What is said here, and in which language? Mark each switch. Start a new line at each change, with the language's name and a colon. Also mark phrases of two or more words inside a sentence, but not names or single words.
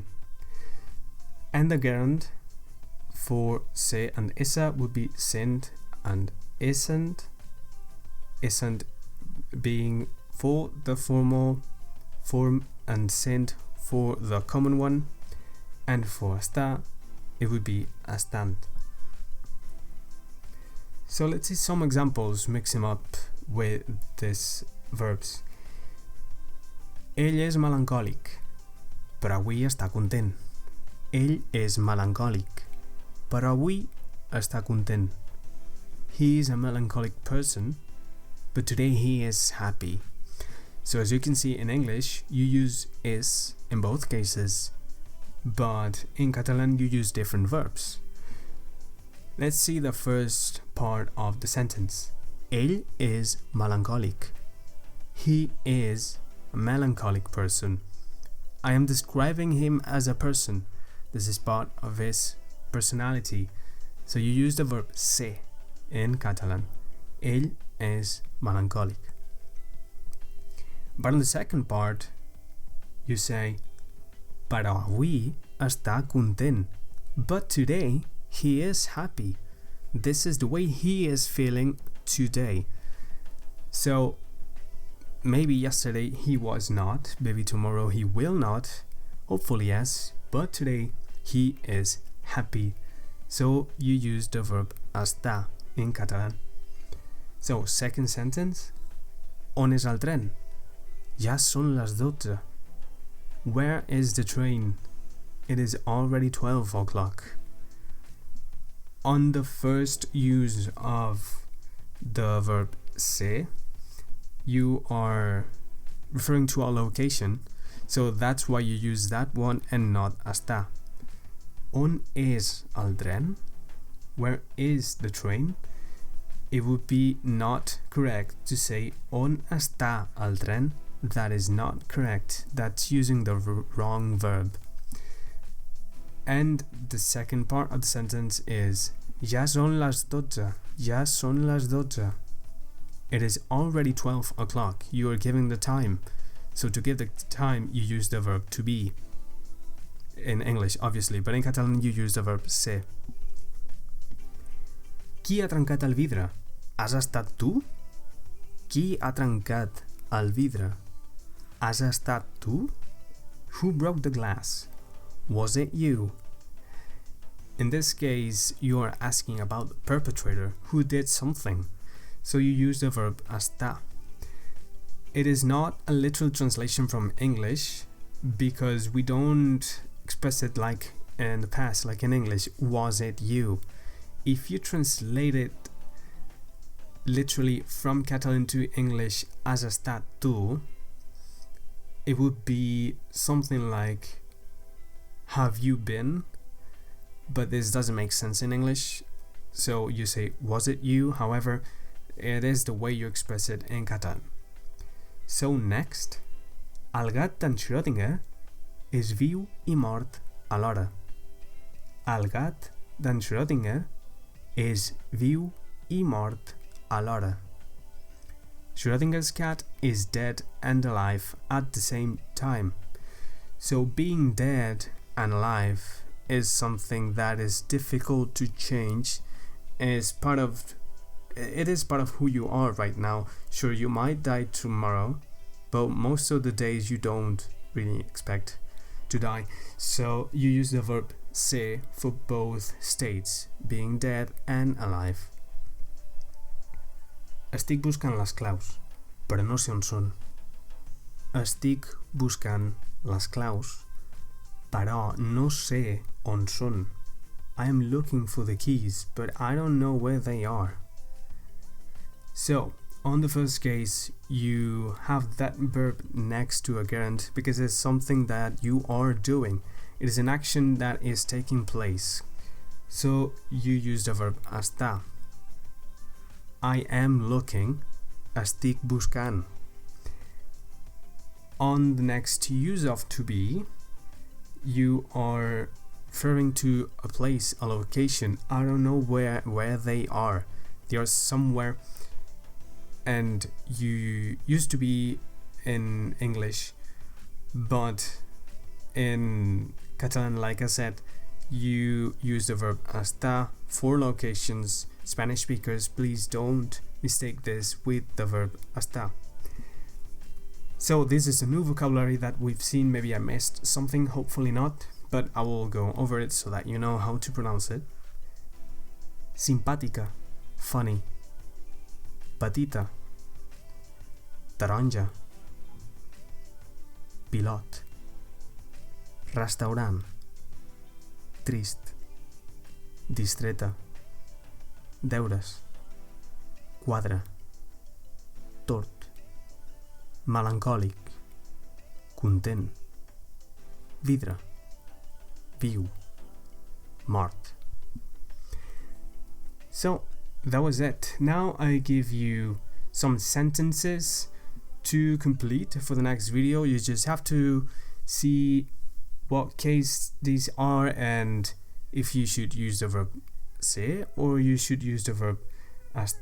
English: And the gerund for ser and estar would be sent and isn't, isn't being for the formal form and sent for the common one, and for estar it would be estant. So let's see some examples mixing up with these verbs.
Catalan: Ell és melancòlic, però avui està content. Ell és melancòlic, però avui està content.
English: He is a melancholic person, but today he is happy. So as you can see in English, you use is in both cases, but in Catalan you use different verbs. Let's see the first part of the sentence.
Catalan: Ell és melancòlic.
English: He is a melancholic person. I am describing him as a person. This is part of his personality. So you use the verb ser in Catalan.
Catalan: Ell és melancòlic.
English: But in the second part, you say,
Catalan: però avui està content.
English: But today, he is happy. This is the way he is feeling today. So, maybe yesterday he was not, maybe tomorrow he will not, hopefully yes, but today he is happy. So, you use the verb estar in Catalan. So, second sentence,
Catalan: on és el tren? Ja són les 12.
English: Where is the train? It is already 12 o'clock. On the first use of the verb ser, you are referring to a location, so that's why you use that one and not estar.
Catalan: On és el tren?
English: Where is the train? It would be not correct to say
Catalan: on està el tren.
English: That is not correct. That's using the wrong verb. And the second part of the sentence is
Catalan: ja són les 12. Ja són les 12.
English: It is already 12 o'clock. You are giving the time. So to give the time, you use the verb to be. In English, obviously, but in Catalan you use the verb ser.
Catalan: Qui ha trencat el vidre? Has estat tu? Qui ha trencat el vidre? Has estat tu?
English: Who broke the glass? Was it you? In this case, you are asking about the perpetrator who did something, so you use the verb estar. It is not a literal translation from English because we don't express it like in the past, like in English, was it you? If you translate it literally from Catalan to English,
Catalan: has estat tu,
English: it would be something like, have you been? But this doesn't make sense in English, so you say, was it you? However, it is the way you express it in Catalan. So next,
Catalan: el gat d'en Schrödinger és viu i mort alhora. El gat d'en Schrödinger és viu i mort alhora.
English: Schrödinger's cat is dead and alive at the same time. So being dead and alive is something that is difficult to change. It is part of who you are right now. Sure, you might die tomorrow, but most of the days you don't really expect to die. So you use the verb ser for both states, being dead and alive.
Catalan: Estic buscant les claus, però no sé on són. Estic buscant les claus, però no sé on són.
English: I am looking for the keys, but I don't know where they are. So, on the first case, you have that verb next to a gerund because it's something that you are doing. It is an action that is taking place. So, you use the verb estar. I am looking,
Catalan: estic buscant.
English: On the next use of to be, you are referring to a place, a location. I don't know where they are. They are somewhere. And you used to be in English, but in Catalan, like I said, you use the verb estar for locations. Spanish speakers, please don't mistake this with the verb estar. So this is a new vocabulary that we've seen. Maybe I missed something, hopefully not, but I will go over it so that you know how to pronounce it.
Catalan: Simpàtica, funny. Petita, taronja. Pilot, restaurant. Trist, distreta. Deures, quadre. Tort, melancòlic. Content. Vidre, viu, mort.
English: So that was it. Now I give you some sentences to complete for the next video. You just have to see what case these are and if you should use the verb ser or you should use the verb estar.